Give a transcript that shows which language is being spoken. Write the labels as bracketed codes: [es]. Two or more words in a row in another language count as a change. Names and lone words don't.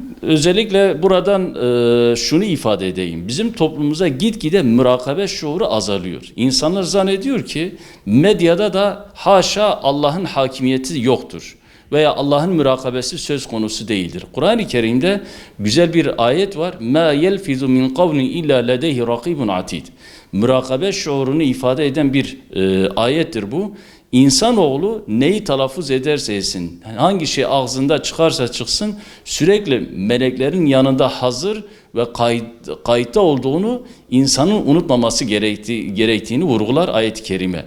[tr] Özellikle buradan şunu ifade edeyim. Bizim toplumumuza gitgide mürakabe şuuru azalıyor. İnsanlar zannediyor ki medyada da haşa Allah'ın hakimiyeti yoktur veya Allah'ın mürakabesi söz konusu değildir. Kur'an-ı Kerim'de güzel bir ayet var. [ar] مَا يَلْفِذُ مِنْ قَوْلٍ اِلَّا لَدَيْهِ رَقِيبٌ عَتِيدٌ. [tr] Mürakabe şuurunu ifade eden bir ayettir bu. İnsanoğlu neyi telaffuz ederse etsin, hangi şey ağzında çıkarsa çıksın, sürekli meleklerin yanında hazır ve kayıtta olduğunu insanın unutmaması gerektiğini vurgular ayet-i kerime.